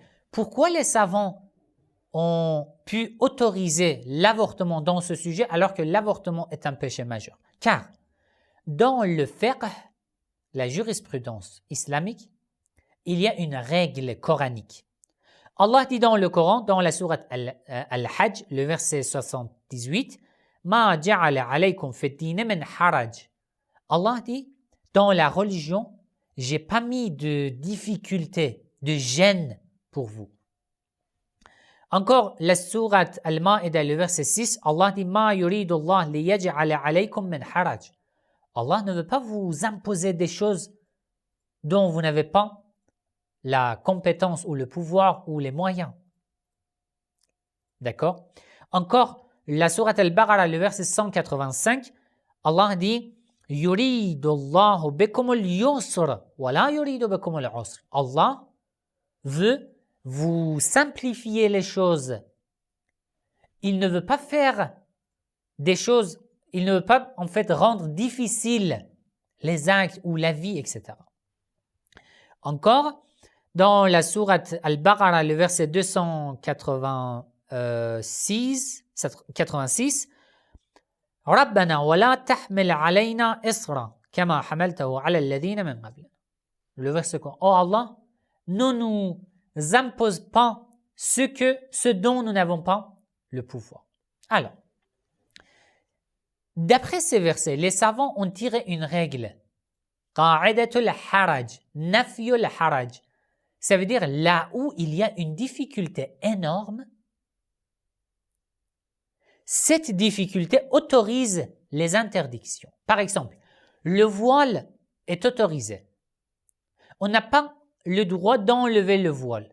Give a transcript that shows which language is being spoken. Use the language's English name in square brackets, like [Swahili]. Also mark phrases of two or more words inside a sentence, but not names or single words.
[French] Pourquoi les savants ont pu autoriser l'avortement dans ce sujet alors que l'avortement est un péché majeur? Car dans le fiqh, la jurisprudence islamique, il y a une règle coranique. Allah dit dans le Coran, dans la sourate Al-Hajj, le verset 78, « [Arabic] ما جعل عليكم في الدين من حرج [French] » Allah dit, dans la religion, j'ai pas mis de difficulté, de gêne pour vous. Encore, la sourate Al-Ma'ida, le verset 6, Allah dit, « [Arabic] ما يريد الله ليجعل عليكم من حرج [French] » Allah ne veut pas vous imposer des choses dont vous n'avez pas la compétence ou le pouvoir ou les moyens. D'accord? Encore, la sourate Al-Baqarah, le verset 185, Allah dit « [Arabic] يريد الله بكم اليسر ولا يريد بكم العسر [French] » Allah veut vous simplifier les choses. Il ne veut pas faire des choses, il ne veut pas en fait rendre difficile les actes ou la vie, etc. Encore, dans la sourate Al-Baqarah, le verset 286, [Arabic] ربنا ولا تحمل علينا إصرا كما حملته على الذين من قبلنا. [French] Le verset quoi? Oh Allah, ne nous impose pas ce dont nous n'avons pas le pouvoir. Alors, d'après ces versets, les savants ont tiré une règle [Arabic] قاعدة الحرج، نفي الحرج. [French] Ça veut dire là où il y a une difficulté énorme, cette difficulté autorise les interdictions. Par exemple, le voile est autorisé. On n'a pas le droit d'enlever le voile.